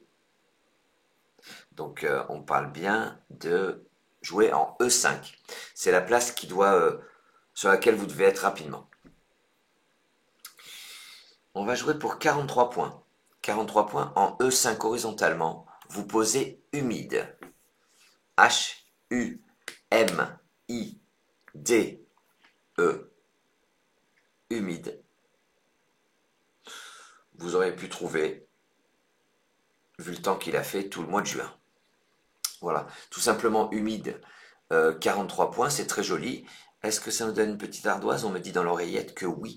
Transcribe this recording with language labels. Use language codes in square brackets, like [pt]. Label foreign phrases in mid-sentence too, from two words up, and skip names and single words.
[fr] Donc on parle bien de jouer en E5. C'est la place sur laquelle vous devez être rapidement. On va jouer pour 43 points. 43 points en E5 horizontalement. Vous posez humide. H-U-M-I-D-E. Humide. Vous auriez pu trouver, vu le temps qu'il a fait, tout le mois de juin. Voilà, tout simplement humide. 43 points, c'est très joli. Est-ce que ça nous donne une petite ardoise? On me dit dans l'oreillette que oui.